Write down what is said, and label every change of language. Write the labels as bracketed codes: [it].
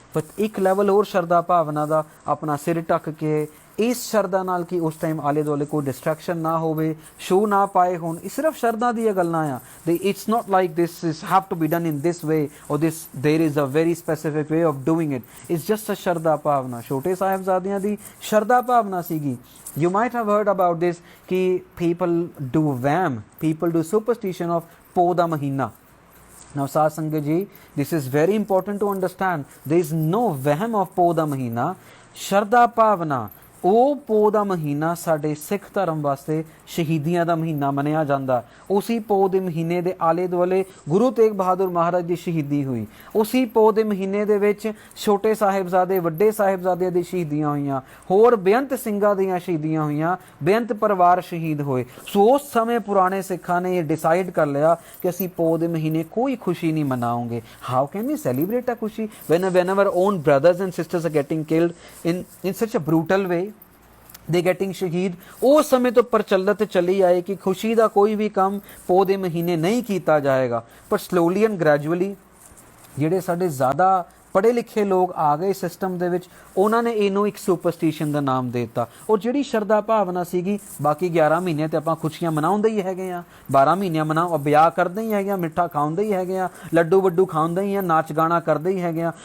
[pa] ਪਰ ਇੱਕ ਲੈਵਲ ਹੋਰ ਸ਼ਰਧਾ ਭਾਵਨਾ ਦਾ, ਆਪਣਾ ਸਿਰ ਢੱਕ ਕੇ ਇਸ ਸ਼ਰਧਾ ਨਾਲ ਕਿ ਉਸ ਟਾਈਮ ਆਲੇ ਦੁਆਲੇ ਕੋਈ ਡਿਸਟਰੈਕਸ਼ਨ ਨਾ ਹੋਵੇ, ਸ਼ੋ ਨਾ ਪਾਏ ਹੋਣ। ਇਹ ਸਿਰਫ ਸ਼ਰਧਾ ਦੀਆਂ ਗੱਲਾਂ ਆ। [en] It's not like this is have to be done in this way or this there is a very specific way of doing it. It's just a [pa] ਸ਼ਰਧਾ ਭਾਵਨਾ। ਛੋਟੇ ਸਾਹਿਬਜ਼ਾਦਿਆਂ ਦੀ ਸ਼ਰਧਾ ਭਾਵਨਾ ਸੀਗੀ। [en] You might have heard about this कि people do vaham, people do superstition of [pa] ਪੋਹ ਦਾ ਮਹੀਨਾ। [en] Now [pa] ਸਾਧ ਸੰਗਤ ਜੀ, [en] this is very important to understand. There is no vaham of [pa] ਪੋਹ ਦਾ ਮਹੀਨਾ। ਸ਼ਰਧਾ ਭਾਵਨਾ, ਉਹ ਪੋਹ ਦਾ ਮਹੀਨਾ ਸਾਡੇ ਸਿੱਖ ਧਰਮ ਵਾਸਤੇ ਸ਼ਹੀਦੀਆਂ ਦਾ ਮਹੀਨਾ ਮੰਨਿਆ ਜਾਂਦਾ। ਉਸੀ ਪੋਹ ਦੇ ਮਹੀਨੇ ਦੇ ਆਲੇ ਦੁਆਲੇ ਗੁਰੂ ਤੇਗ ਬਹਾਦਰ ਮਹਾਰਾਜ ਦੀ ਸ਼ਹੀਦੀ ਹੋਈ। ਉਸੀ ਪੋਹ ਦੇ ਮਹੀਨੇ ਦੇ ਵਿੱਚ ਛੋਟੇ ਸਾਹਿਬਜ਼ਾਦੇ, ਵੱਡੇ ਸਾਹਿਬਜ਼ਾਦਿਆਂ ਦੀ ਸ਼ਹੀਦੀਆਂ ਹੋਈਆਂ, ਹੋਰ ਬੇਅੰਤ ਸਿੰਘਾਂ ਦੀਆਂ ਸ਼ਹੀਦੀਆਂ ਹੋਈਆਂ, ਬੇਅੰਤ ਪਰਿਵਾਰ ਸ਼ਹੀਦ ਹੋਏ। ਸੋ ਉਸ ਸਮੇਂ ਪੁਰਾਣੇ ਸਿੱਖਾਂ ਨੇ ਇਹ ਡਿਸਾਈਡ ਕਰ ਲਿਆ ਕਿ ਅਸੀਂ ਪੋਹ ਦੇ ਮਹੀਨੇ ਕੋਈ ਖੁਸ਼ੀ ਨਹੀਂ ਮਨਾਉਂਗੇ। [en] How can we celebrate a khushi when our own brothers and sisters are getting killed in such a brutal way, they getting shaheed. [pa] ਉਸ ਸਮੇਂ ਤੋਂ ਪ੍ਰਚਲਿਤ ਚਲੀ ਆਏ ਕਿ ਖੁਸ਼ੀ ਦਾ ਕੋਈ ਵੀ ਕੰਮ ਪੋਹ ਦੇ ਮਹੀਨੇ ਨਹੀਂ ਕੀਤਾ ਜਾਏਗਾ। ਪਰ [en] slowly and gradually [pa] ਜਿਹੜੇ ਸਾਡੇ ਜ਼ਿਆਦਾ ਪੜ੍ਹੇ ਲਿਖੇ ਲੋਕ ਆ ਗਏ ਸਿਸਟਮ ਦੇ ਵਿੱਚ, ਉਹਨਾਂ ਨੇ ਇਹਨੂੰ ਇੱਕ ਸੁਪਰਸਟੀਸ਼ਨ ਦਾ ਨਾਮ ਦੇ ਦਿੱਤਾ। ਔਰ ਜਿਹੜੀ ਸ਼ਰਧਾ ਭਾਵਨਾ ਸੀਗੀ, ਬਾਕੀ 11 ਮਹੀਨੇ ਤੇ ਆਪਾਂ ਖੁਸ਼ੀਆਂ ਮਨਾਉਂਦੇ ਹੀ ਹੈਗੇ ਆ, 12 ਮਹੀਨੇ ਮਨਾਓ, ਵਿਆਹ ਕਰਦੇ ਹੀ ਹੈਗੇ ਆ, ਮਿੱਠਾ ਖਾਉਂਦੇ ਹੀ ਹੈਗੇ ਆ, ਲੱਡੂ ਵੱਡੂ ਖਾਉਂਦੇ ਹੀ ਆ, ਨਾਚ ਗਾਣਾ ਕਰਦੇ ਹੀ ਹੈਗੇ ਆ।